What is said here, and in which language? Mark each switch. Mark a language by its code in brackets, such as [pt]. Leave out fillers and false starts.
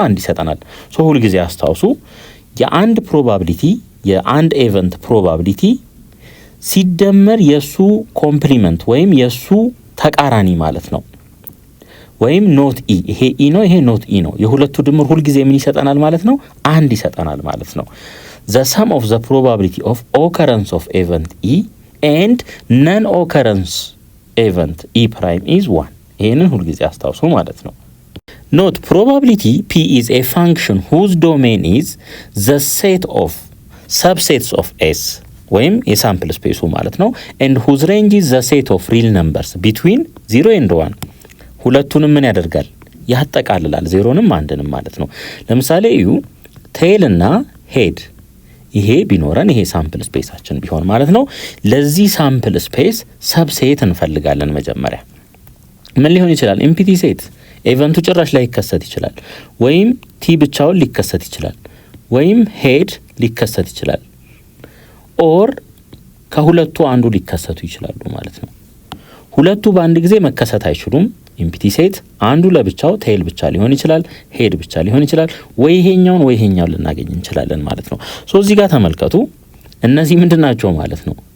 [am] 1 ይሰጠናል። ሁሉ ጊዜ አስታውሱ የአንድ ፕሮባቢሊቲ የአንድ ኢቨንት ፕሮባቢሊቲ ሲደመር የሱ ኮምፕሊመንት ወይም የሱ ተቃራኒ ማለት ነው። ወይም ኖት ኢ፣ ይሄ ኢ ነው፣ ይሄ ኖት ኢ ነው። የሁለቱ ድምር ሁልጊዜ ምን ይሰጠናል ማለት ነው? አንድ ይሰጠናል ማለት ነው። [en] the sum of the probability of occurrence of event E and non occurrence event E prime is 1። [am] ይሄንን ሁልጊዜ አስታውሱ ማለት ነው። [en] ኖት probability P is a function whose domain is the set of subsets of S [am] ወይም የሳምፕል ስፔሱ ማለት ነው [en] and whose range is the set of real numbers between 0 and 1። [am] ሁለቱንም ምን ያደርጋል? ያጠቃልላል፣ ዜሮንም አንድንም ማለት ነው። ለምሳሌ እዩ ቴል እና ሄድ፣ ይሄ ቢኖረን ይሄ ሳምፕል ስፔሳችን ቢሆን ማለት ነው። ለዚህ ሳምፕል ስፔስ ሰብሴት እንፈልጋለን። መጀመሪያ ምን ሊሆን ይችላል? ኢምፒቲ ሴት፣ ኢቨንቱ ጭራሽ ላይ ሊከሰት ይችላል፣ ወይም ቲ ብቻውን ሊከሰት ይችላል፣ ወይም ሄድ ሊከሰት ይችላል፣ ኦር ከሁለቱ አንዱ ሊከሰቱ ይችላሉ ማለት ነው። ሁለቱ በአንድ ጊዜ መከሰት አይችሉም። ኢምፒቲ ሴት አንዱ ለብቻው ቴል ብቻ ሊሆን ይችላል፣ ሄድ ብቻ ሊሆን ይችላል፣ ወይ ይሄኛውን ወይ ይሄኛውን ልናገኝ እንችላለን ማለት ነው። ሶ እዚህ ጋር ተመልከቱ፣ እነዚህ ምንድን ናቸው ማለት ነው?